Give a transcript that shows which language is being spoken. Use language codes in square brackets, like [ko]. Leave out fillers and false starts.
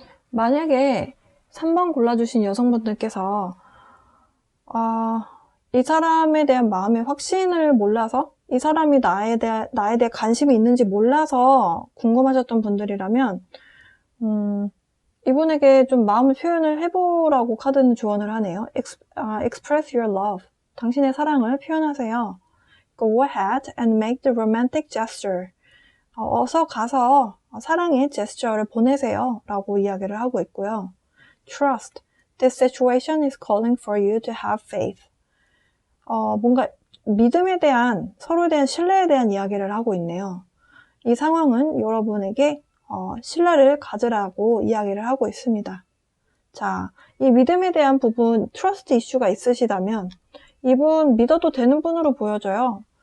[ko] 만약에 3번 골라주신 여성분들께서 이 사람에 대한 마음의 확신을 몰라서, 이 사람이 나에 대해 관심이 있는지 몰라서 궁금하셨던 분들이라면 이분에게 좀 마음을 표현을 해보라고 카드는 조언을 하네요. [en] Express your love. [ko] 당신의 사랑을 표현하세요. [en] Go ahead and make the romantic gesture. [ko] 어서 가서 사랑의 제스처를 보내세요 라고 이야기를 하고 있고요. [en] Trust. This situation is calling for you to have faith. [ko] 뭔가 믿음에 대한, 서로에 대한 신뢰에 대한 이야기를 하고 있네요. 이 상황은 여러분에게 신뢰를 가지라고 이야기를 하고 있습니다. 자, 이 믿음에 대한 부분, 트러스트 이슈가 있으시다면 이분 믿어도 되는 분으로 보여져요.